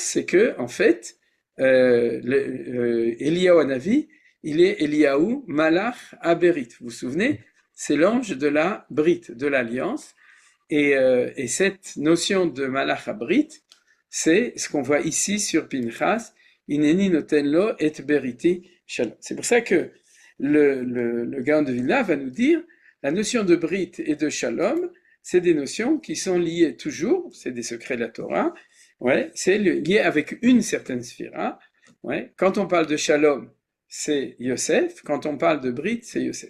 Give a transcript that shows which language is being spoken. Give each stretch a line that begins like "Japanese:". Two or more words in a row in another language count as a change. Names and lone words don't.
French: C'est que, en fait, Eliyahu Hanavi, il est Eliyahu
Hebrew: מלאך הברית.
French: Vous vous souvenez? C'est l'ange de la Brit, de l'alliance. Et cette notion de
Hebrew: מלאך הברית,
French: c'est ce qu'on voit ici sur Pinchas,
Hebrew: הנני נותן לו את בריתי שלום.
French: C'est pour ça que le Gaon de Vilna va nous dire la notion de Brit et de Shalom, c'est des notions qui sont liées toujours, c'est des secrets de la Torah, ouais, c'est lié avec une certaine sphira. Ouais. Quand on parle de Shalom, c'est Yosef, quand on parle de Brit, c'est Yosef.